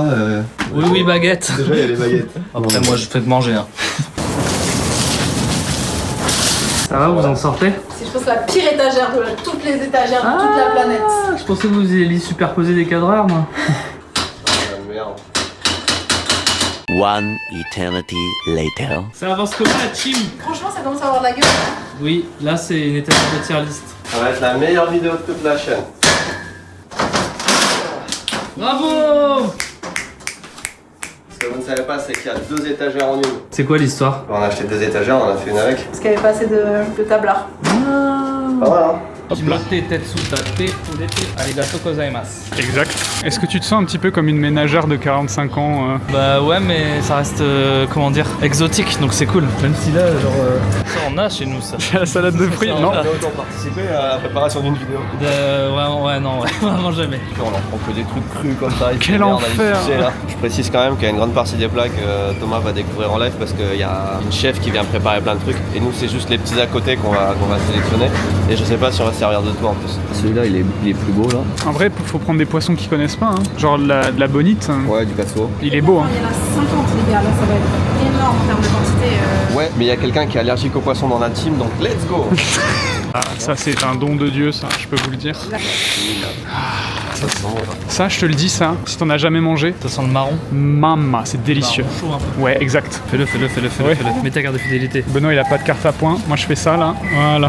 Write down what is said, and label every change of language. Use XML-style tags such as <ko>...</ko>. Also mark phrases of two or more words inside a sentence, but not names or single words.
<fr>Oui, baguette. déjà il y a les baguettes. Après, moi, je fais que manger. Hein. Ça va, vous en sortez? C'est, je pense, la pire étagère de toutes les étagères de toute la planète. Je pensais que vous alliez superposer des cadreurs, moi. Merde.</fr> <en>One eternity later.</en> <fr>Ça avance comment la team? Franchement, ça commence à avoir de la gueule. Oui, là, c'est une étagère de</fr> <en>tier list.</en> <fr>Ça va être la meilleure vidéo de toute la chaîne. Bravo! Ce que vous ne savez pas, c'est qu'il y a 2 étagères en une. C'est quoi l'histoire? On a acheté 2 étagères, on en a fait une avec. Parce qu'il n'y avait pas assez de tablard. Pas mal, hein?</fr> <ja>しろて てつ たて ふれて ありがとう ございます.</ja> <fr>Exact. Est-ce que tu te sens un petit peu comme une ménagère de 45 ans Bah ouais, mais ça reste, comment dire, exotique, donc c'est cool. Même si là, genre, ça on a chez nous, ça. La salade de fruits? Non. On a autant participé à la préparation d'une vidéo. Ouais, non, vraiment jamais. On en prend que des trucs crus comme ça. Quel enfer. Je précise quand même qu'il y a une grande partie des plats que Thomas va découvrir en live parce qu'il y a une chef qui vient préparer plein de trucs. Et nous, c'est juste les petits à côté qu'on va sélectionner. Et je sais pas si on va se servir de tout en plus. Celui-là, il est plus beau là. En vrai, faut prendre des poissons qu'ils connaissent pas, hein. Genre de la bonite. Ouais, du casseau. Il est beau, hein. Il y en a 50 les gars, là ça va être énorme en termes de quantité. Ouais, mais il y a quelqu'un qui est allergique aux poissons dans la team, donc</fr> <en>let's go.</en> <fr>Ah, ça c'est un don de Dieu, ça, je peux vous le dire. Ça sent bon, là. Ça, je te le dis, ça, si t'en as jamais mangé, Ça sent le marron. mama, c'est délicieux. Marron chaud un peu. Ouais, exact. Fais-le. Ouais. Mets ta carte de fidélité. Benoît, il a pas de carte à points. Moi, je fais ça, là. Voilà.</fr>